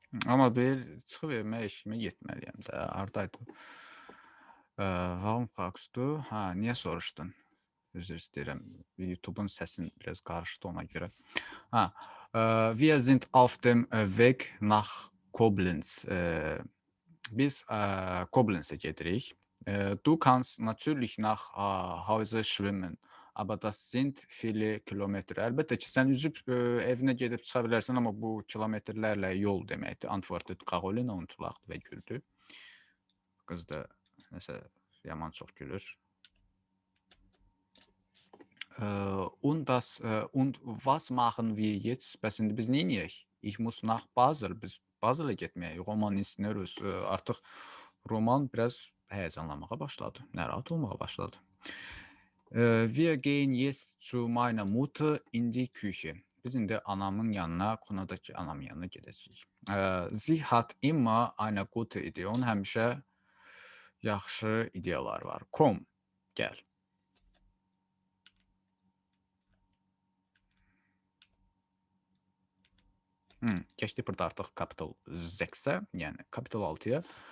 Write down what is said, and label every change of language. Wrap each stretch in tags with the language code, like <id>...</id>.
<az>Amma deyir, çıxıb evimə, işimə getməliyəm də. Hardaydı?</az> <de>Warum fragst du?</de> <az>Niyə soruşdun? Üzr istəyirəm. YouTube'un səsin biraz qarışdı ona görə.</az> <de>Wir sind auf dem Weg nach Koblenz.</de> <az>Biz Koblenz'e gedirik.</az> <de>Du kannst natürlich nach Hause schwimmen. Aber das sind viele Kilometre.</de> <az>Əlbəttə ki, sən üzüb evinə gedib çıxa bilərsən, amma bu kilometrlərlə yol deməkdir.</az> <de>Antwortet Caroline und lacht</de> <az>və güldü. Qız da nəsə yaman çox gülür.</az> <de>Und was machen wir jetzt?</de> <az>Bəs indi biz neyniyək?</az> <de>Ich muss nach Basel.</de> <az>Biz Basel'ə getməyək. Roman istəyiruz. Artıq Roman biraz həyecanlanmağa başladı. Narahat olmağa başladı.</az> <de>Wir gehen jetzt zu meiner Mutter in die Küche.</de> <az>Biz indi anamın yanına, konadakı anamın yanına gedəcəyik.</az> <de>Sie hat immer eine gute Idee.</de> <az>Onun həmişə yaxşı ideyalar var.</az> <de>Komm,</de> <az>gəl. Keçdik burada artıq Capital Z-ə, yəni Capital 6-ya.</az>